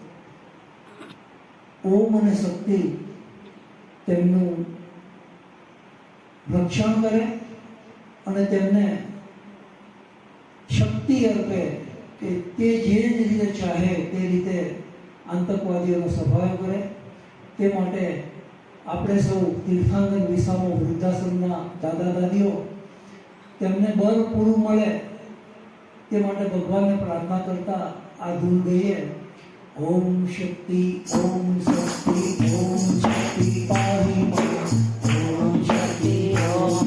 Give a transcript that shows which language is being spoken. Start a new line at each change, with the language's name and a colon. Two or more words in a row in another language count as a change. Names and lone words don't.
Gujarati: ઓમ અને શક્તિ તેમનું રક્ષણ કરે અને તેમને શક્તિ અર્પે કે તે જે રીતે ચાહે તે રીતે આતંકવાદીઓનો સફાયો કરે। તે માટે આપણે સૌ તીર્થાંકર વિસામો વૃદ્ધાશ્રમના દાદા દાદીઓ તેમને બળ પૂરું મળે તે માટે ભગવાનને પ્રાર્થના કરતા આ ધૂન ગઈએ।
Sanskrit: ओम शक्ति ओम शक्ति ओम शक्ति पाहि मां ओम शक्ति ओम